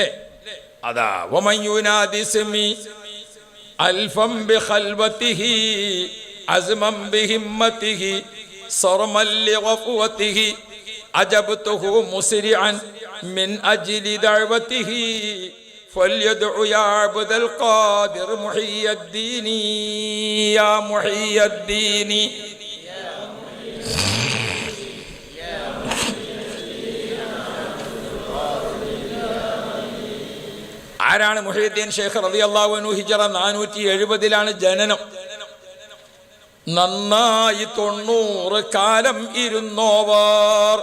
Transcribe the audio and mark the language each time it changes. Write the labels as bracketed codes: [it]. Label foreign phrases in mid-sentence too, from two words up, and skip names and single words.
[ar] أتى ومن ينادي اسمي ألفا بخلوته أسمه بهمته سرا لغفوته أجبته مسرعا من أجل دعوته فليدع يا عبد القادر محي الدين يا محي الدين. [ml] ആരാണ് മുഹയ്യിദ്ദീൻ ശൈഖ് [ar] رضي الله عنه? [ml] ഹിജറ 470 ജനനം. നന്നായി 90 കാലം ഇരുന്നോവർ.